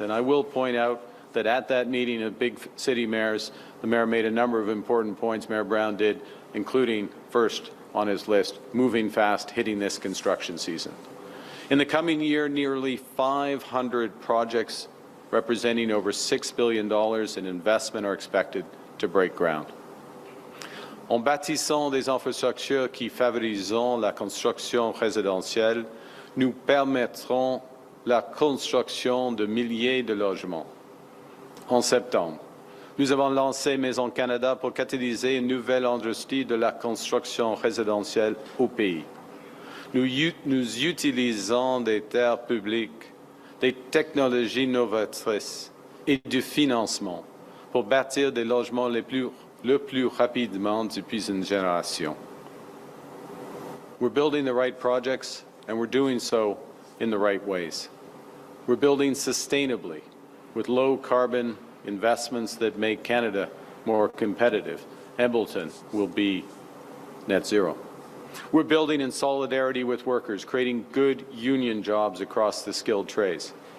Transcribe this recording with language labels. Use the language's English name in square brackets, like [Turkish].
[English] And I will point out that at that meeting of big city mayors, the Mayor made a number of important points, Mayor Brown did, including, first on his list, moving fast, hitting this construction season. In the coming year, nearly 500 projects representing over $6 billion in investment are expected to break ground. [French] En bâtissant des infrastructures qui favoriseront la construction résidentielle, nous permettrons la construction de milliers de logements. En septembre, nous avons lancé Maison Canada pour catalyser une nouvelle industrie de la construction résidentielle au pays. Nous utilisons des terres publiques, des technologies novatrices et du financement pour bâtir des logements le plus rapidement depuis une génération. [English] We're building the right projects, and we're doing so in the right ways. We're building sustainably with low-carbon investments that make Canada more competitive. Hamilton will be net zero. We're building in solidarity with workers, creating good union jobs across the skilled trades.